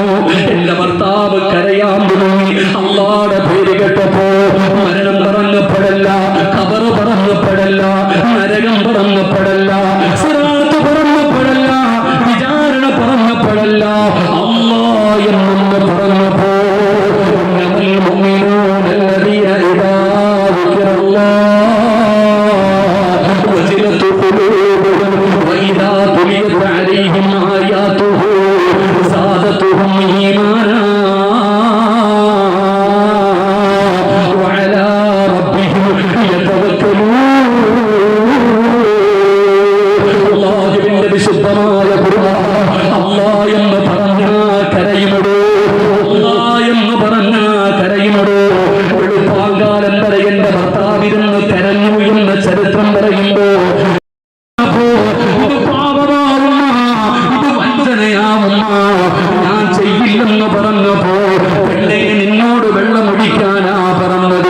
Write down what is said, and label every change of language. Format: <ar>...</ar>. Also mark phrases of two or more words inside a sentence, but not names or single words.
<ml>എന്റെ ഭർത്താവ് കരയാൻ തുടങ്ങി. അല്ലാടെ പേര് കേട്ടപ്പോ മരണം പറഞ്ഞപ്പെടല്ല, ഖബറ് പറഞ്ഞപ്പെടല്ല, നരകം പറഞ്ഞപ്പെടല്ല, സിറാത്ത് പറഞ്ഞപ്പെടല്ല, വിചാരണ പറഞ്ഞപ്പെടല്ല, അല്ലാ എന്നൊന്ന് പറഞ്ഞപ്പോ</ml> <ar>وزنت قلوبهم وإذا تليت عليهم آياته زادتهم إيمانا وعلى ربهم يتوكلون.</ar> <ml>അല്ലാഹുവിന്റെ വിശുദ്ധമായ ഖുർആൻ അല്ലാ എന്ന് പറഞ്ഞാ കരയുമടോ, അല്ലാ എന്ന് പറഞ്ഞാ കരയുമടോ. വെളുപ്പാങ്കാലം വരെ എന്റെ ഭർത്താവിരുന്ന് കരഞ്ഞു എന്ന ചരിത്രം പറയുമ്പോ ഇത് പാപമാവുന്ന, ഇത് വഞ്ചനയാവുന്ന, ഞാൻ ചെയ്യില്ലെന്ന് പറഞ്ഞപ്പോ പെണ്ണെ നിന്നോട് വെള്ളമൊടിക്കാനാ പറഞ്ഞത്.</ml>